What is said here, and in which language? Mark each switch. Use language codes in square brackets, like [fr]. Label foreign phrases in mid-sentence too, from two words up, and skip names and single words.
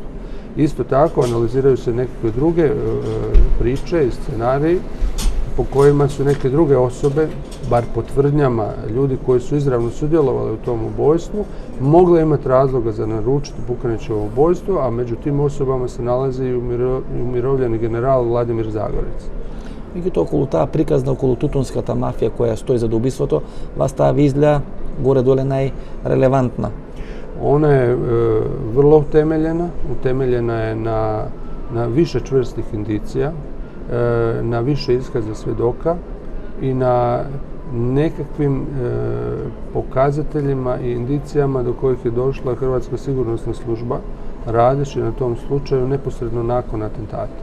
[hr] Isto tako analiziraju se nekakve druge priče i scenariji po kojima su neke druge osobe, bar po tvrdnjama ljudi koji su izravno sudjelovali u tom ubojstvu, mogle imati razloga za naručiti Pukanićevo ubojstvo, a među tim osobama se nalazi i umirovljeni general Vladimir Zagorec. [mk] Меѓутоа, околу таа приказна, околу тутунската мафија која стои за убиството, вас таа ви изгледа горе-доле најрелевантна. [hr] Ona je vrlo utemeljena je na više čvrstih indicija, na više iskaza svjedoka i na nekakvim pokazateljima i indicijama do kojih je došla Hrvatska sigurnosna služba radeći na tom slučaju neposredno nakon atentata.